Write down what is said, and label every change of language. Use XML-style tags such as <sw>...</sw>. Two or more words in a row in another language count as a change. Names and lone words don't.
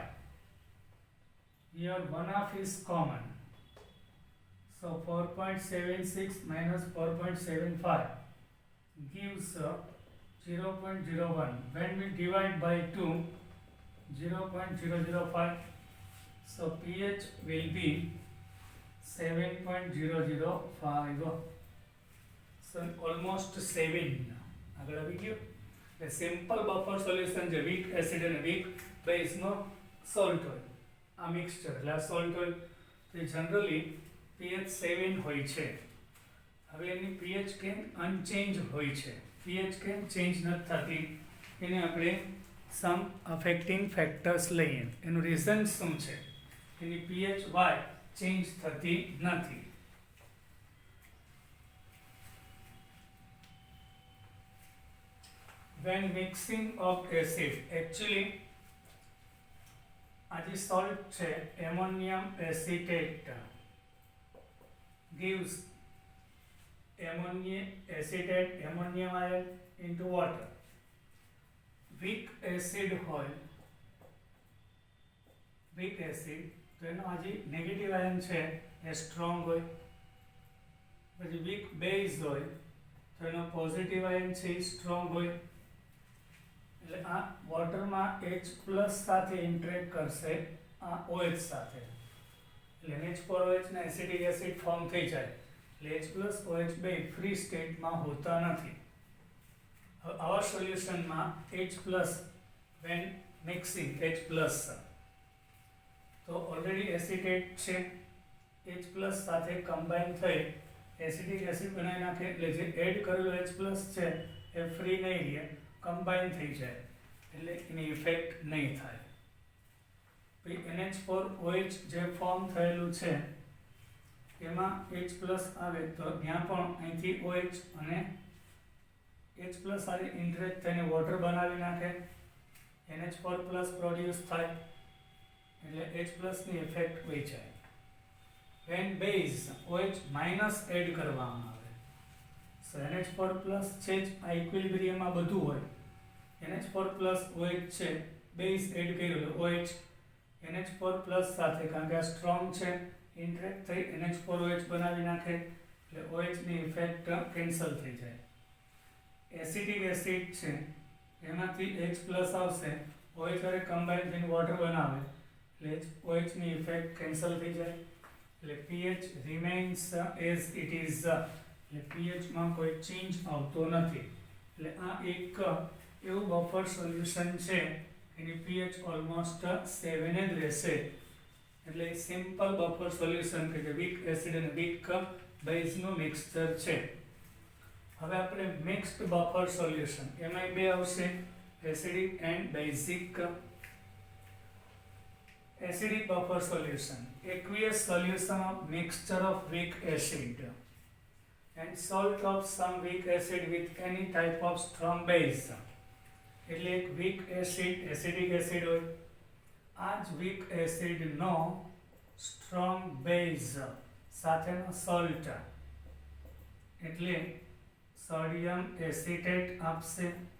<en>Here 1 half is common, So 4.76 minus 4.75 gives 0.01. When we divide by 2, 0.005. So pH will be 7.005. So almost 7.</en> <gu>આગળ આવી ગયું. એટલે</gu> <en>simple buffer solution</en> <gu>જે</gu> <en>weak acid</en> <gu>અને</gu> <en>weak base</en> <gu>સોલ્ટ હોય આ મિક્સચર એટલે આ સોલ્ટ હોય તો જનરલી pH 7 હોય છે. હવે એની pH કેમ અનચેન્જ હોય છે, pH કેમ ચેન્જ નથી થતી, એને આપણે</gu> <en>some affecting factors</en> <gu>લઈએ. એનું રીઝન શું છે? એની pH</gu> <en>why change</en> <gu>થતી નથી.</gu> <en>When mixing of acid, actually</en> <gu>આ જે સોલ્ટ છે</gu> <en>ammonium acetate gives ammonium ion into water. Weak acid</en> <gu>હોય,</gu> <en>weak acid</en> <gu>તો એનો આ જે</gu> <en>negative ion</en> <gu>છે એ સ્ટ્રોંગ હોય. પછી</gu> <en>weak base</en> <gu>હોય તો એનો</gu> <en>positive ion</en> <gu>છે એ સ્ટ્રોંગ હોય. એટલે આ વોટરમાં H+ સાથે ઇન્ટરેક્ટ કરશે આ OH સાથે. એટલે NH4OH ને</gu> <en>acidic acid form</en> <gu>થઈ જાય. એટલે H+OH બે</gu> <en>free state</en> <gu>હોતા નથી. આવા સોલ્યુશનમાં H+</gu> <en>when mixing</en> <gu>H+ તો</gu> <en>already acetate</en> <gu>છે, H+ સાથે કમ્બાઈન થઈ</gu> <en>acidic acid</en> <gu>બનાવી નાખે. એટલે જે એડ કરેલું H+ છે એ ફ્રી નહીં રહે, કમ્બાઈન થઈ જાય, એટલે એની ઇફેક્ટ નહીં થાય. પછી NH4OH જે ફોર્મ થયેલું છે એમાં H+ આવે તો ત્યાં પણ અહીંથી OH અને H+ સાથે ઇન્ટરેક્ટ થઈને વોટર બનાવી નાખે, NH4+ પ્રોડ્યુસ થાય, એટલે H+ ની ઇફેક્ટ હોય જાય.</gu> <en>when base</en> <gu>OH- એડ કરવામાં આવે so NH4+ છે જ આ ઇક્વિલિબ્રિયમમાં બધું હોય. NH4+ OH છે, બેઝ એડ કર્યું OH NH4+ સાથે, કારણ કે આ સ્ટ્રોંગ છે, ઇન્ટરેક્ટ થઈ NH4OH બનાવી નાખે, એટલે OH ની ઇફેક્ટ કેન્સલ થઈ જાય.</gu> <en>acidic acid</en> <gu>છે એમાંથી H+ આવશે, OH સાથે કમ્બાઈન થઈને વોટર બનાવે, એટલે OH ની ઇફેક્ટ કેન્સલ થઈ જાય.</gu> <en>એટલે pH remains as it is.</en> <gu>એટલે pH માં કોઈ ચેન્જ આવતો નથી. એટલે આ એક એવું</gu> <en>buffer solution</en> <gu>છે એની pH ઓલમોસ્ટ 7 જ રહેશે. એટલે</gu> <en>simple buffer solution</en> <gu>કે જે</gu> <en>weak acid</en> <gu>અને</gu> <en>weak base mixture</en> <gu>છે. હવે આપણે</gu> <en>mixed buffer solution</en> <gu>એમાં બે આવશે,</gu> <en>acidic and basic. Acidic buffer solution, aqueous solution of mixture of weak acid and salt of some weak acid with any type of strong base.</en> <gu>એટલે એક</gu> <en>weak acid acidic acid</en> <gu>હોય, આ જ</gu> <en>weak acid</en> <gu>નો</gu> <en>strong base</en> <gu>સાથેનો salt એટલે</gu> <en>sodium acetate</en> <gu>આપશે.</gu>